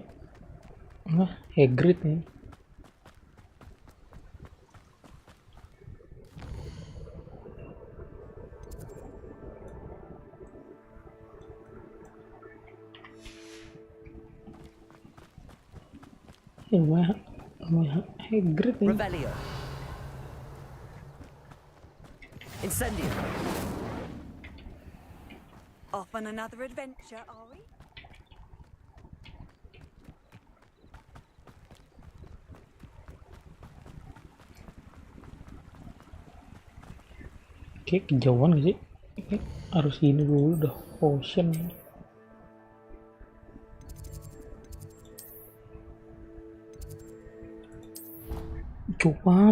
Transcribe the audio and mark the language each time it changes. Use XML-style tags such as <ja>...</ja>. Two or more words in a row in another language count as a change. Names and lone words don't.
<id>Nah, Hagrid nih. Rumah Hagrid nih. Revelio. Incendio.</id> <en>Off on another adventure, are we?</en> <id>Kayak kejauhan gak sih? Kayak harus gini dulu udah potion. Cepat.</id>